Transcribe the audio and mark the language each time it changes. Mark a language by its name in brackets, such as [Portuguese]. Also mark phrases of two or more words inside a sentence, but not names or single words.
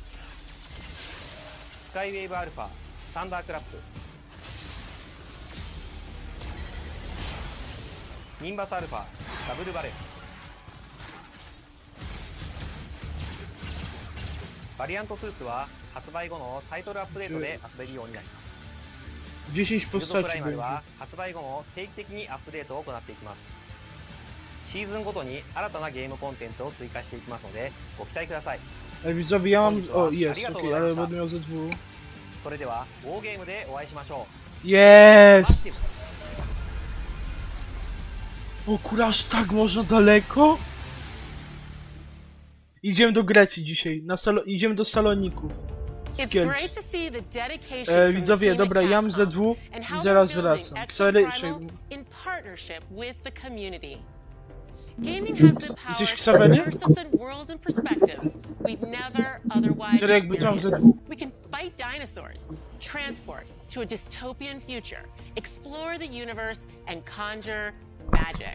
[Japanese] スカイウェーブアルファ、サンダークラップ、ニンバスアルファ、ダブルバレル、バリアントスーツは発売後のタイトルアップデートで遊べるようになります。 [Polish] 10 [Japanese] ユーゾプラ [Polish] postaci [Japanese] イマル [Polish] będzie. [Japanese] は発売後も定期的にアップデートを行っていきます。シーズンごとに新たなゲームコンテンツを追加していきますのでご期待ください。 [Polish] Ale widzowie, ja mam... O, jest, okej, ale będę miał ze dwóch. [Japanese] それではウォーゲームでお会いしましょう。 [Polish] Jest! O kurwa, aż tak można daleko? Idziemy do Grecji dzisiaj, idziemy do Saloników. Z Kielc. Widzowie, dobra, ja mam ze dwóch i zaraz wracam. Xavery, [English] partnership with the community. Gaming has the power to immerse us in worlds and perspectives we'd never otherwise experience. We can fight dinosaurs, transport to a dystopian future, explore the universe, and conjure magic.